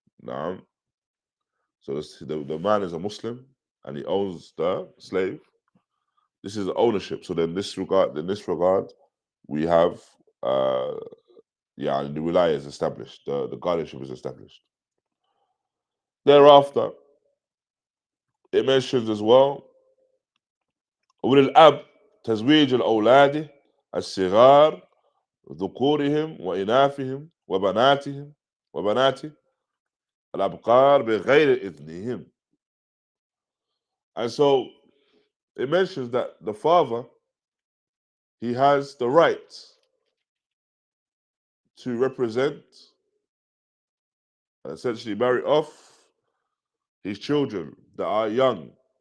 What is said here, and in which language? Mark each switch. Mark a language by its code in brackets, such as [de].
[en] Now, so the man is a Muslim and he owns the slave. This is ownership. So then in this regard, we have the wilaya is established, the guardianship is established. Thereafter, it mentions as well [ar] وللأب تزويج الأولاد الصغار ذكورهم وإناثهم وبنات الأبقار بغير إذنهم. [en] And so it mentions that the father, he has the right to represent and essentially marry off his children that are young.